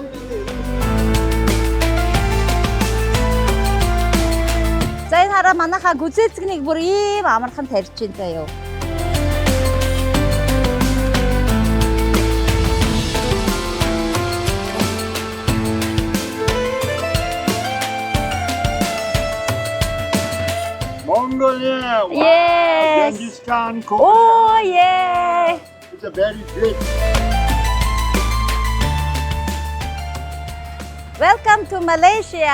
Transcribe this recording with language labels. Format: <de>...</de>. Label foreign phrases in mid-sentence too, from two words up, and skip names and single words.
<mn>За энэ хараа манайхаа гүзээцгнийг бүр ийм амархан тарьж байна заяа.</mn> <en>Mongolia! Wow! Yes! Genghis Khan! Oh yeah! It's a very great. Welcome to Malaysia.</en>